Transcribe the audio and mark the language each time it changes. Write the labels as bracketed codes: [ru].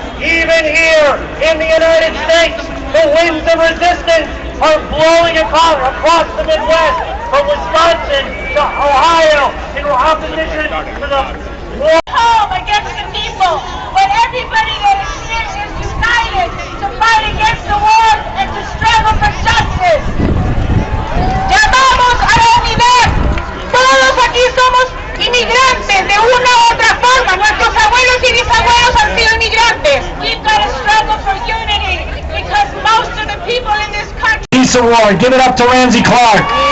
[en] Even here in the United States, the winds of resistance are blowing across the Midwest, from Wisconsin to Ohio, in opposition to the war. Home against the people, but everybody that is here is united to fight against the war and to struggle for justice. [es] Llamamos a la unidad. Todos aquí somos inmigrantes de una u otra forma. Nuestros abuelos y bisabuelos han sido inmigrantes. [en] We've got to struggle for unity because most of the people in this country. Peace Award. Give it up to Ramsey Clark.